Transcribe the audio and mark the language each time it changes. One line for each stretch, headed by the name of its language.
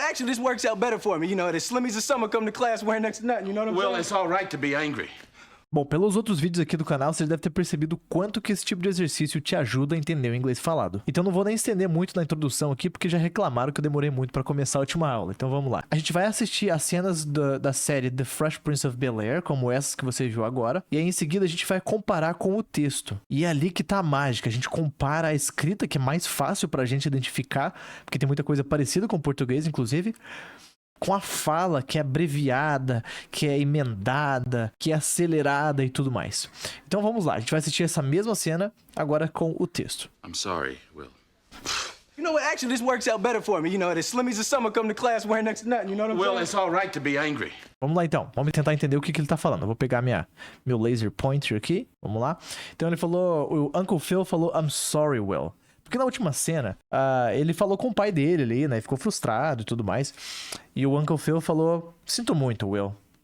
English: Actually, this works out better for me. You know, the Slimmies of summer come to class wearing next to nothing. You know what I'm saying? Well, it's all right to be angry.
Portuguese: Bom, pelos outros vídeos aqui do canal, você deve ter percebido quanto que esse tipo de exercício te ajuda a entender o inglês falado. Então não vou nem estender muito na introdução aqui, porque já reclamaram que eu demorei muito pra começar a última aula. Então vamos lá. A gente vai assistir as cenas da série The Fresh Prince of Bel-Air, como essas que você viu agora. E aí em seguida a gente vai comparar com o texto. E é ali que tá a mágica. A gente compara a escrita, que é mais fácil pra gente identificar, porque tem muita coisa parecida com o português, inclusive, com a fala, que é abreviada, que é emendada, que é acelerada e tudo mais. Então vamos lá, a gente vai assistir essa mesma cena agora com o texto.
English: I'm sorry, Will. You know what? Actually, this works out better for me. You know, the Slimmies of summer come to class wearing next to nothing. You know what I'm Well, saying? it's all right to be angry.
Portuguese: Vamos lá então, vamos tentar entender o que ele tá falando. Eu vou pegar meu laser pointer aqui, vamos lá. Então ele falou, o Uncle Phil falou,
English: I'm sorry, Will.
Portuguese: Porque na última cena, ele falou com o pai dele ali, né? Ficou frustrado e tudo mais. E o Uncle Phil falou, sinto muito, Will.